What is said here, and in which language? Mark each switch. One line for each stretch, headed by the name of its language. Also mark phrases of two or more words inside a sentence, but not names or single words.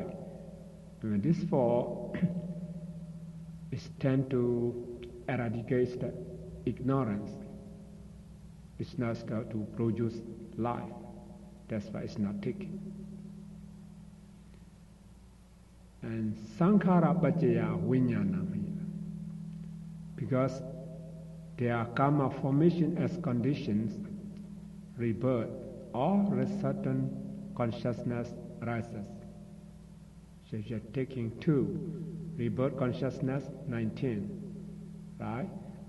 English: And this 4 is tend to eradicate the ignorance. It's not to produce life. That's why it's not taken. And
Pali: sankhara paccaya vijnana
English: here, because there are karma formation as conditions, rebirth or a certain consciousness arises. So you're taking 2, rebirth consciousness 19, right?